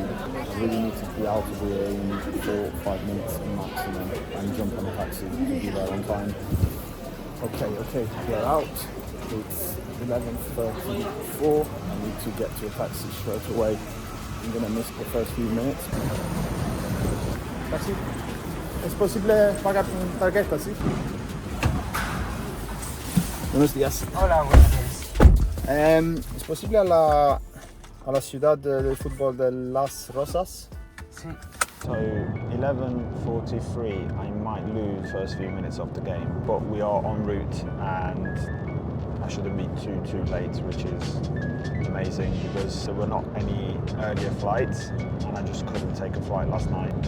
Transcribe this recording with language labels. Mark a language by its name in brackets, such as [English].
[English] I really need to be out of here in 4 or 5 minutes maximum and jump on a taxi to be there on time. Okay, we're out. It's 11:34. I need to get to a taxi straight away. I'm gonna miss the first few minutes. Taxi? [Spanish] ¿Es posible pagar con tarjeta, sí? Buenos días. Hola, buenos días. ¿Es posible a la ciudad de fútbol de Las Rosas? Sí. [English] So 11:43, I might lose first few minutes of the game, but we are en route and I shouldn't be too late, which is amazing because there were not any earlier flights and I just couldn't take a flight last night.